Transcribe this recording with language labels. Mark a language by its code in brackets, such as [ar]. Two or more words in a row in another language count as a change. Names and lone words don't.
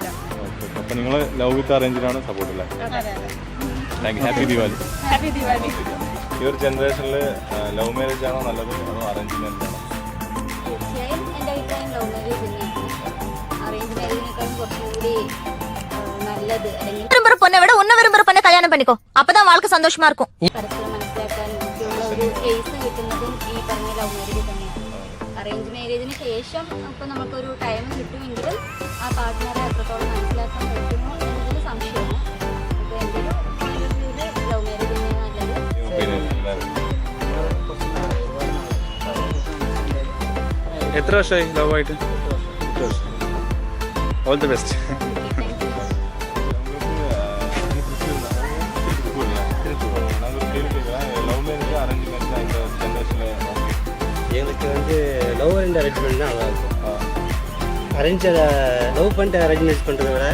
[ml] നിങ്ങൾ [en] love with arrange [ml] സപ്പോർട്ട് അല്ലേ? അതെ അതെ. [en] Thank you. Happy Diwali. Happy Diwali. [ml] ഈ ഒരു ജനറേഷനിൽ [en] love marriage [ml] ആണോ നല്ലത് അതോ [en] arrange marriage [ml] ആണോ? തീർച്ചയായും എൻ്റെ അഭിപ്രായം [en] love marriage [ml] തന്നെയാണ്. അറേഞ്ച് മാരേജിനേക്കാളും കുറച്ചുകൂടി നല്ലത്. അല്ലെങ്കിൽ [ta] பொண்ணை ஒன்ன விரும்புற பொண்ணை கல்யாணம் பண்ணிக்கோ அப்பதான் வாழ்க்கை சந்தோஷமா இருக்கும். [ml] പരസ്പരം മനസ്സിലാക്കാനും ഒക്കെയുള്ള ഒരു സ്പേസ് കിട്ടുന്നതും ഈ പറഞ്ഞ [en] love marriage [ml] തന്നെയാണ്. അറേഞ്ച് മാരേജിന് ശേഷം ഇപ്പം നമുക്കൊരു ടൈം കിട്ടുമെങ്കിലും ആ പാർട്ട്ണറെ എത്രത്തോളം മനസ്സിലാക്കാൻ പറ്റുമോ എന്നതിൽ സംശയമാണ്. അപ്പോൾ എൻ്റെ ഒരു ഇതിൽ [en] love marriage [ml] തന്നെയാണ് നല്ലത്. എത്ര വർഷമായി ലവ് ആയിട്ട്? [en] All the best. love marriage arrange marriage [ta] இந்த ஜென்ரேஷனில் எங்களுக்கு வந்து [en] love and arrange [ta] பண்ணி தான் நல்லாயிருக்கும். லவ் பண்ணிட்டு [en] arrange marriage [ta] பண்ணுறத விட